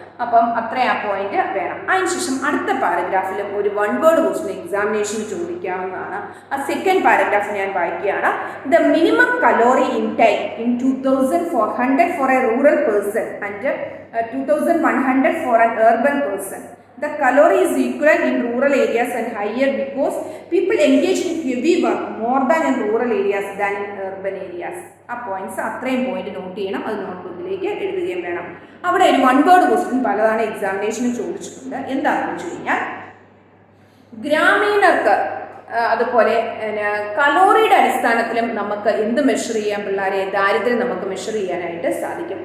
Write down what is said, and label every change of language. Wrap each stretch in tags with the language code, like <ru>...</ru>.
<ml>അപ്പം അത്രയും ആ പോയിന്റ് വേണം. അതിനുശേഷം അടുത്ത പാരഗ്രാഫിലും ഒരു വൺ വേർഡ് ക്വസ്റ്റ്യൻ എക്സാമിനേഷന് ചോദിക്കാവുന്നതാണ്. ആ സെക്കൻഡ് പാരഗ്രാഫ് ഞാൻ വായിക്കുകയാണ്.</ml> <en>The minimum calorie intake in 2400 for a rural person and 2100 for an urban person. The calorie is equivalent in rural areas and higher because people engage in heavy work more than in rural areas than in urban areas.</en> <ml>ആ points അത്രയും point not ചെയ്യണം. അത് നോട്ട്ബുക്കിലേക്ക് എഴുതുകയും വേണം. അവിടെ ഒരു one word question പലതാണ് എക്സാമിനേഷന് ചോദിച്ചിട്ടുണ്ട്. എന്താണെന്ന് വെച്ച് കഴിഞ്ഞാൽ, ഗ്രാമീണർക്ക് അതുപോലെ കലോറിയുടെ അടിസ്ഥാനത്തിലും നമുക്ക് എന്ത് മെഷർ ചെയ്യാൻ പിള്ളേരെ, ദാരിദ്ര്യം നമുക്ക് മെഷർ ചെയ്യാനായിട്ട് സാധിക്കും.</ml>